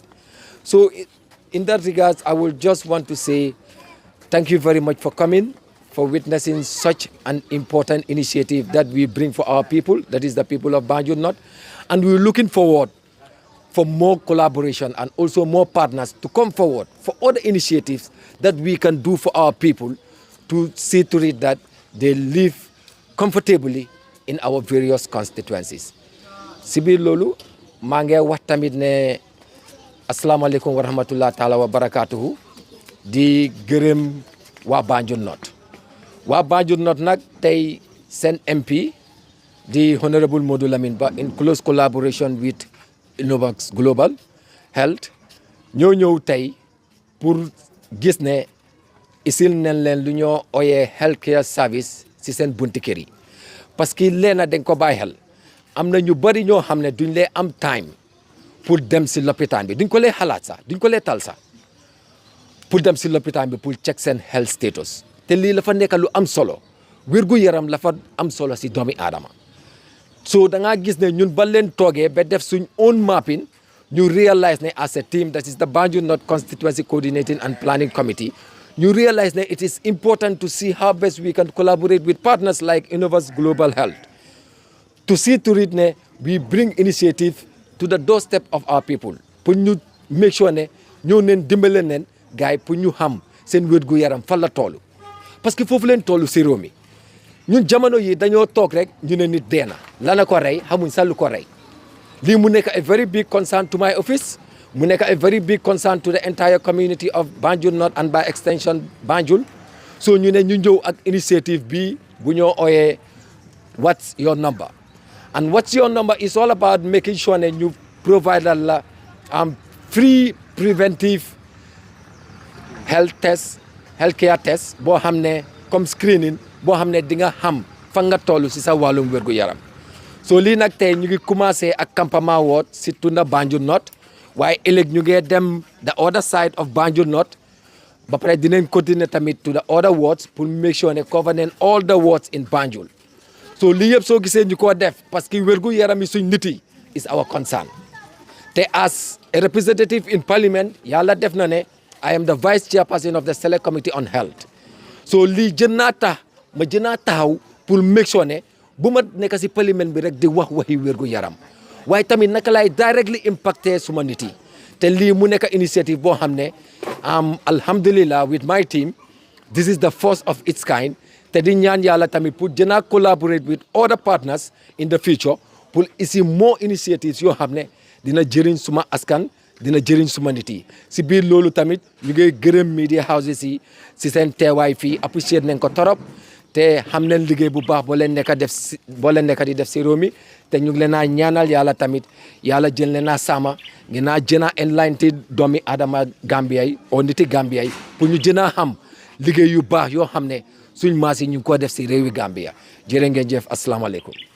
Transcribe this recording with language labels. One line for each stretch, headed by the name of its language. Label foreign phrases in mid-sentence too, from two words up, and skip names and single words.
English: So in that regards, I will just want to say thank you very much for coming, for witnessing such an important initiative that we bring for our people, that is the people of Banjul North. And we're looking forward for more collaboration and also more partners to come forward for other initiatives that we can do for our people to see to it that they live comfortably in our various constituencies.
Wolof: Sibi lolu mange wax tamit ne
Arabic: assalamualaikum wa rahmatullahi taala wa barakatuhu
Wolof: di gërëm wa Banjul North. Wa Banjul North nak tay sen MP di Honorable Momodou Lamin Ba
English: in close collaboration
Wolof: with Innovarx Global Health ñoo ñëw tey pour gis ne isil nañ leen lu ñoo oyee
English: health care service
Wolof: ci seen bunti kër yi parce que leena dañ ko bàyyi xel am na ñu bari ñoo xam ne duñ lee am time pour dem ci lopitaan bi duñ ko lee xalaat sax duñ ko lee tal sax pour dem ci lopitaan bi pour check seen
English: health status
Wolof: te lii la fa nekk lu am solo wérgu yaram la fa am solo ci doomi aadama. So da nga gis ne ñun ba leen toogee ba def suñ
English: own mapping
Wolof: ñu realize ne
English: as a team that is the Banjul North Constituency Coordinating and Planning Committee
Wolof: ñu realize ne
English: it is important to see how best we can collaborate with partners like Innovarx Global Health to see to it
Wolof: ne
English: we bring initiative to the doorstep of our people
Wolof: pour ñu
English: make sure
Wolof: ne ñoo neen dimbale neen gars yi pour ñu xam seen wérgu yaram fan la toolu parce que foofu leen toolu si réew mi ñun jamono yi dañoo toog rek ñu ne nit dee na lana ko rey xamuñ sax lu ko rey lii mu nekk
English: a very big concern to my office
Wolof: mu nekk
English: a very big concern to the entire community of Banjul North and by extension Banjul
Wolof: so ñu ne ñu ñëw ak initiative bi bu ñoo ooyee
English: what's your number
Wolof: and
English: what's your number is all about making sure
Wolof: ne ñu provide la
English: free preventive health care test
Wolof: boo xam ne comme screening boo xam ne di nga xam fa nga toll si sa wàllum wérgu yaram so lii nag tey ñu ngi commencé ak campement woot si tunda Banjul North waaye ëllëg ñu ngi dem
English: the other side of Banjul North
Wolof: ba pare dinañ continuer tamit
English: to the other wards
Wolof: pour
English: make sure
Wolof: ne cover nañ
English: all the wards
Wolof: in Banjul so lii yëpp soo gisee ñu ko def parce que wérgu yaram yi suñ nit yi
English: is our concern
Wolof: te
English: as a representative in parliament
Wolof: yàlla def na ne
English: I am the vice chairperson of the select committee on health
Wolof: so lii ma jënaa taxaw pour
English: make sure
Wolof: ne bu ma nekk si parlement bi rek di wax waxi wérgu yaram waaye tamit naka lay directly impacté suma nit yi te lii mu nekk initiative boo xam ne alhamdulillah
English: with my team this is the first of its kind
Wolof: te di ñaan yàlla tamit pour jënaa
English: collaborate with other partners in the future
Wolof: pour isi
English: more initiatives
Wolof: yoo xam ne dina jëriñ suma askan dina jëriñ suma nit yi si biir loolu tamit ñu ngi gërëm
English: media houses
Wolof: yi si seen teewaay fii apprécier nañ ko torop te xam nañ liggéey bu baax boo leen nekk di def si réew mi te ñu ngi leen a ñaanal yàlla tamit yàlla jël leen a sama ngeen a jën a enlightened doomi adama Gambia yi o niti Gambia yi pour ñu jën a xam liggéey yu baax yoo xam ne suñ maas yi ñu ngi ko def si réewi Gambia jërë ngeen jëf asalaamaaleykum.